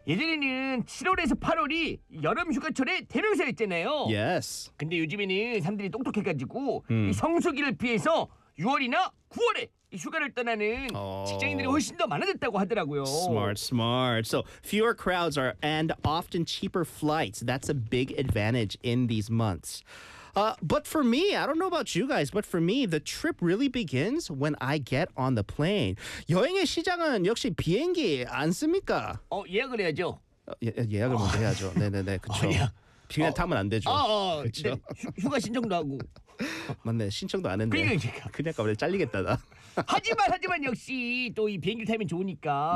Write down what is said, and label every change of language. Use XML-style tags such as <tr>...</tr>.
<ko>예전에는 7월에서 8월이 여름 휴가철의 대명사였잖아요. 예스. 근데 요즘에는 사람들이 똑똑해가지고 이 성수기를 피해서 6월이나 9월에 휴가를 떠나는 직장인들이 훨씬 더 많아졌다고 하더라고요.</ko> <en>Smart, smart. So fewer crowds are and often cheaper flights. That's a big advantage in these months. But for me, I don't know about you guys, but for me, the trip really begins when I get on the plane.</en> <ko>여행의 시작은 역시 비행기 아닙니까? 예약을 해야죠. 예약을 먼저 해야죠. 네네네, 그렇죠. 비행기 타면 안 되죠. 그렇죠. 휴가 신청도 하고. 맞네, 신청도 안 했네. 그러니까 그냥 가면 잘리겠다 나. 하지만 역시 또 이 비행기 타면 좋으니까</ko>